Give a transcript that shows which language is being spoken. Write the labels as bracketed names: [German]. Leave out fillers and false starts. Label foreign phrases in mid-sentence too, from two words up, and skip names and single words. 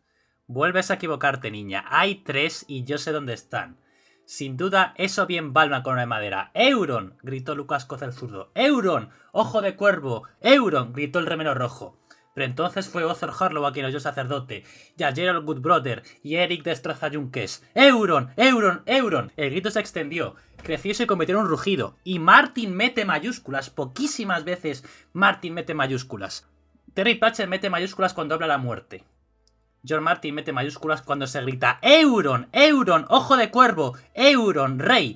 [Spanish] Vuelves a equivocarte, niña. Hay 3 y yo sé dónde están. Sin duda, eso bien va una corona de madera. ¡Euron! Gritó Lucas Coz el zurdo. ¡Euron! ¡Ojo de cuervo! ¡Euron! Gritó el remero rojo. Pero entonces fue Other Harlow a quien oyó sacerdote, y a Gerald Goodbrother y Eric Destrozayunques. ¡Euron! ¡Euron! ¡Euron! El grito se extendió, creció y se convirtió en un rugido. Y Martin mete mayúsculas. Poquísimas veces Martin mete mayúsculas. Terry Pratchett mete mayúsculas cuando habla la muerte. George Martin mete mayúsculas cuando se grita ¡Euron! ¡Euron! ¡Ojo de cuervo! ¡Euron! ¡Rey!